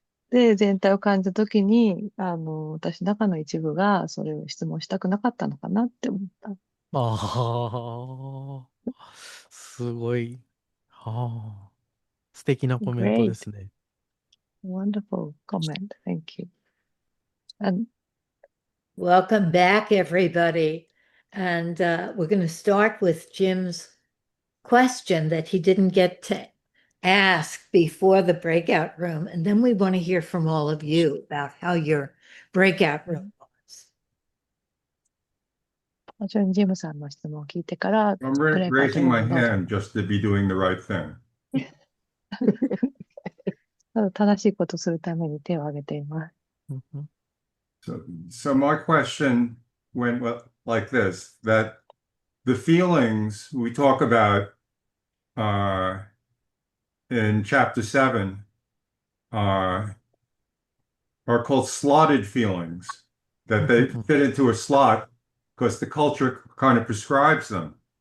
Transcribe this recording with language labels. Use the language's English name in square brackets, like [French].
[Japanese] で、全体を感じた時に、私の中の一部がそれを質問したくなかったのかなって思った。ああ、すごい。素敵なコメントですね。 [English] Wonderful comment. Thank you. And Welcome back, everybody. And we're going to start with Jim's question that he didn't get to ask before the breakout room. And then we want to hear from all of you about how your breakout room was. [Japanese] もちろんジムさんの質問を聞いてから、 [English] I'm raising my hand just to be doing the right thing. [Japanese] 正しいことするために手を挙げています。 [English] So my question went like this, that the feelings we talk about in chapter 7 are called slotted feelings, that they fit into a slot because the culture kind of prescribes them.